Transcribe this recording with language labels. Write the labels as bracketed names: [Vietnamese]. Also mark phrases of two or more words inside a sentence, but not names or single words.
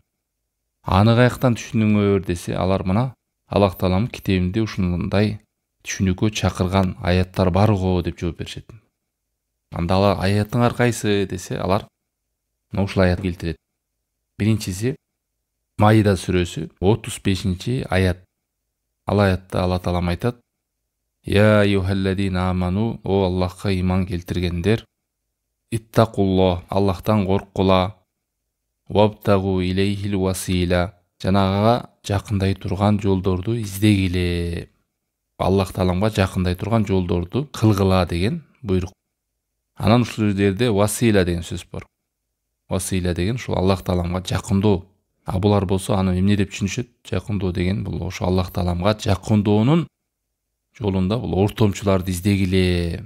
[Kyrgyz] Аны каяктан түшүнүңөр десе, алар мына Аллах Тааламдын китебинде ушундай түшүнүүгө чакырган аяттар бар го деп жооп беришет. Анда алар аяттыңар кайсы десе, алар мына ушул аят келтирет. Биринчиси Маида сүрөсү 35 аят. Ал аятта Алла Таалам айтат: [Arabic] يا أيها الذين آمنوا, [Kyrgyz] о Аллахка иман келтиргендер, [Arabic] اتقوا الله, [Kyrgyz] Аллахтан корккула, [Arabic] وابتغوا إليه الوسيلة, [Kyrgyz] жанагага жакындай турган жолдорду издегиле. Аллах Тааламга жакындай турган жолдорду кылгыла деген буйрук. Анан ушул жерде васила деген сөз бар. Васила деген ушул Аллах Тааламга жакындоо. А булар болсо аны эмне деп түшүнүшөт? Жакындоо деген бул ошо Аллах Тааламга жакындоонун жолунда бул ортомчуларды издегиле.